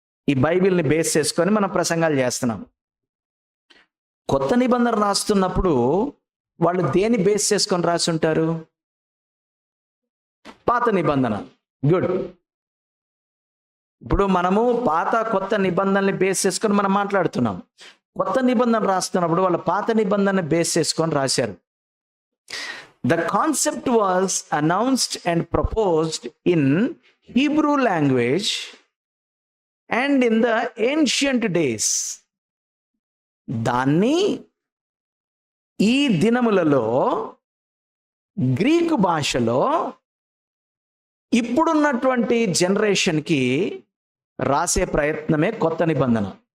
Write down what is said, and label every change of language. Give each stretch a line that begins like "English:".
Telugu: ఈ బైబిల్ని బేస్ చేసుకొని మనం ప్రసంగాలు చేస్తున్నాం. కొత్త నిబంధన రాస్తున్నప్పుడు వాళ్ళు దేని బేస్ చేసుకొని రాసి ఉంటారు? పాత నిబంధన. గుడ్. ఇప్పుడు మనము పాత కొత్త నిబంధనల్ని బేస్ చేసుకొని మనం మాట్లాడుతున్నాం. కొత్త నిబంధన రాస్తున్నప్పుడు వాళ్ళు పాత నిబంధనని బేస్ చేసుకొని రాశారు.
English: The concept was announced and proposed in Hebrew language and in the ancient days.
Telugu: దాన్ని ఈ దినములలో గ్రీకు భాషలో ఇప్పుడున్నటువంటి జనరేషన్కి రాసే ప్రయత్నమే కొత్త నిబంధన.